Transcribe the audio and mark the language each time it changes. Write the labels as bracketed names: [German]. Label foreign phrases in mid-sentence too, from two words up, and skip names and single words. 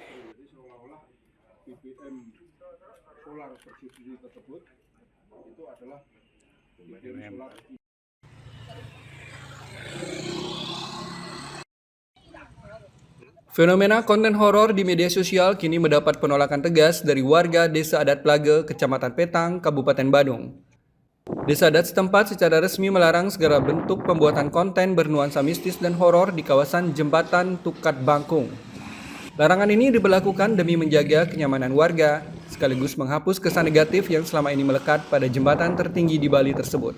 [Indonesian] Fenomena konten horor di media sosial kini mendapat penolakan tegas dari warga Desa Adat Plage, Kecamatan Petang, Kabupaten Badung. Desa adat setempat secara resmi melarang segala bentuk pembuatan konten bernuansa mistis dan horor di kawasan Jembatan Tukat Bangkung. Larangan ini diberlakukan demi menjaga kenyamanan warga, sekaligus menghapus kesan negatif yang selama ini melekat pada jembatan tertinggi di Bali tersebut.